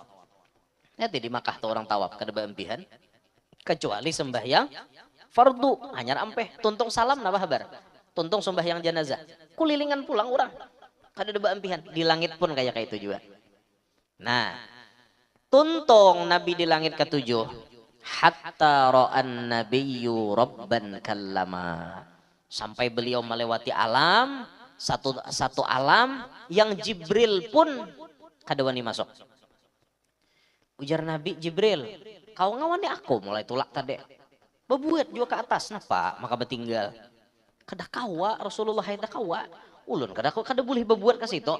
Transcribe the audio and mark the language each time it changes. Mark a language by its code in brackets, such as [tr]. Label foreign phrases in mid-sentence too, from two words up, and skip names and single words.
[bjn] Nanti di Makkah tuh orang tawaf kada beempihan. Kecuali sembahyang fardu hanya ampeh. Tuntung salam napa habar. Tuntung sembahyang jenazah. Kulilingan pulang orang. Kada ada beempihan. Di langit pun kayak itu juga. Nah, tuntung Nabi di langit ke-7. [ar] Hatta ra'an nabiyyu rabban kallama. [bjn] Sampai beliau melewati alam, satu alam yang Jibril pun kadawani masuk. Ujar Nabi Jibril, kau ngawani aku mulai tulak tadi. Bebuat juga ke atas, napa? Maka bertinggal. Kada kawa Rasulullah kada kawa. Ulun kada boleh bebuat ke situ.